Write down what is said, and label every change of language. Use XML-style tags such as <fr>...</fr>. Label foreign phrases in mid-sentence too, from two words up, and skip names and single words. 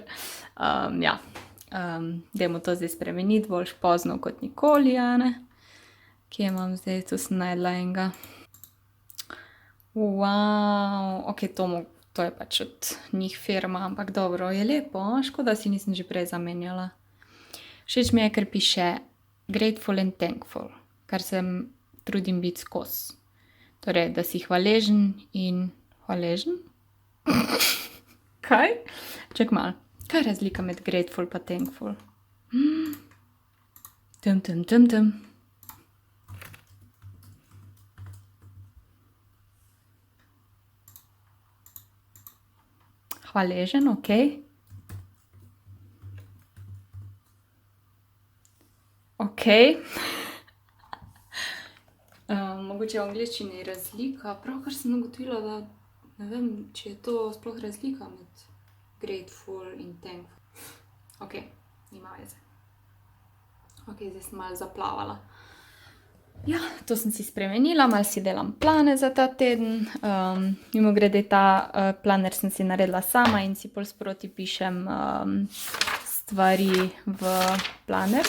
<sl>Ja, dajmo to zdaj spremeniti, boljš pozno kot nikoli, a ne? Kje imam zdaj, tu sem najdla enega. Wow, ok, to je pač od njih firma, ampak dobro, je lepo, škoda si nisem že prej zamenjala. Všeč mi je, ker piše</sl> <en>grateful and thankful,</en> <sl>kar se trudim biti skozi. Torej, da si hvaležen in hvaležen. Kaj? Čak malo. Kaj je razlika med grateful pa thankful? Tum. Hvaležen, ok. Ok. Mogoče v angleščini je razlika. Pravkar sem ugotovila, da ne vem, če je to sploh razlika med grateful in thankful. Ok, nima veze. Ok, zdaj sem malo zaplavala. Ja, to sem si spremenila, malo si delam plane za ta teden. Mimogrede, ta planer sem si naredila sama in si pol sproti pišem stvari v planer.</sl>